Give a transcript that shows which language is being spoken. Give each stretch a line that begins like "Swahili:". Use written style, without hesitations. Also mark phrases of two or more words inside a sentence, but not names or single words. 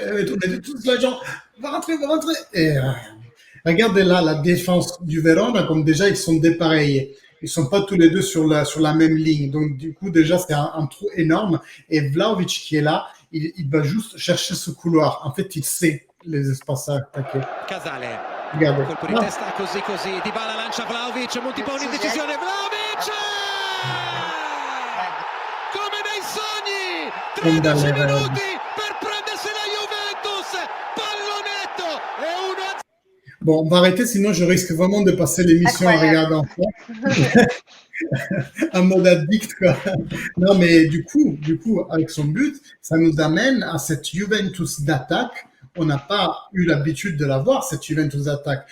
French: On était tous là, genre, va rentrer, va rentrer. Et regardez là, la défense du Verona, comme déjà, ils sont dépareillés. Ils sont pas tous les deux sur la même ligne. Donc, du coup, déjà, c'est un trou énorme. Et Vlahovic qui est là, il va juste chercher ce couloir. En fait, il sait les espaces à attaquer. Casale, Regardez.
Italian: colpo di testa così, Dybala lancia Vlahovic, Montipone in decisione, Vlahovic! Come nei sogni! 13 minuti per prendersi la Juventus, pallonetto e 1-0.
French: Bon, on va arrêter, sinon je risque vraiment de passer l'émission à regarder en en mode addict, quoi. Non, mais du coup, avec son but, ça nous amène à cette Juventus d'attaque. On n'a pas eu l'habitude de la voir, cette Juventus d'attaque.